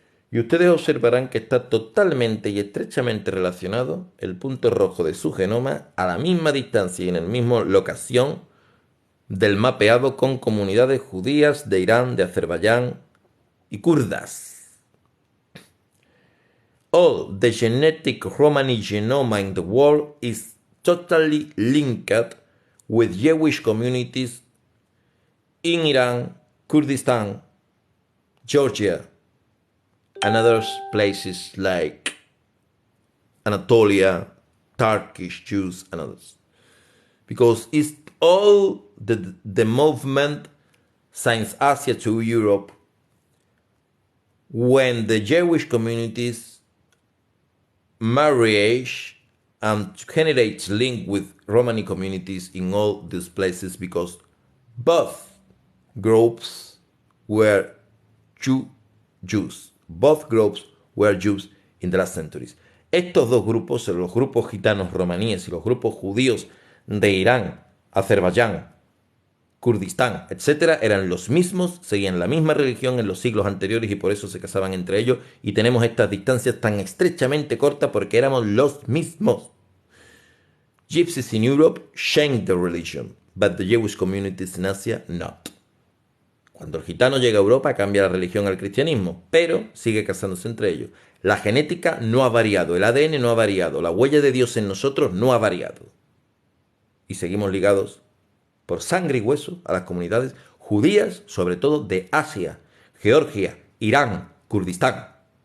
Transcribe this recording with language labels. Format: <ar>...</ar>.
<es>Y ustedes observarán que está totalmente y estrechamente relacionado el punto rojo de su genoma a la misma distancia y en la misma locación del mapeado con comunidades judías de Irán, de Azerbaiyán y kurdas.</es> <en>All the genetic Romani genome in the world is totally linked with Jewish communities in Iran, Kurdistan, Georgia, and other places like Anatolia, Turkish Jews, and others. Because it's all the movement since Asia to Europe when the Jewish communities marriage and candidates link with Romani communities in all these places because both groups were Jews. Both groups were Jews in the last centuries.</en> <es>Estos dos grupos, los grupos gitanos romaníes y los grupos judíos de Irán, Azerbaiyán, Kurdistán, etcétera, eran los mismos, seguían la misma religión en los siglos anteriores y por eso se casaban entre ellos y tenemos estas distancias tan estrechamente cortas porque éramos los mismos.</es> <en>Gypsies in Europe changed the religion, but the Jewish communities in Asia not.</en> <es>Cuando el gitano llega a Europa cambia la religión al cristianismo, pero sigue casándose entre ellos. La genética no ha variado, el ADN no ha variado, la huella de Dios en nosotros no ha variado. Y seguimos ligados por sangre y hueso a las comunidades judías, sobre todo de Asia, Georgia, Irán, Kurdistán.</es>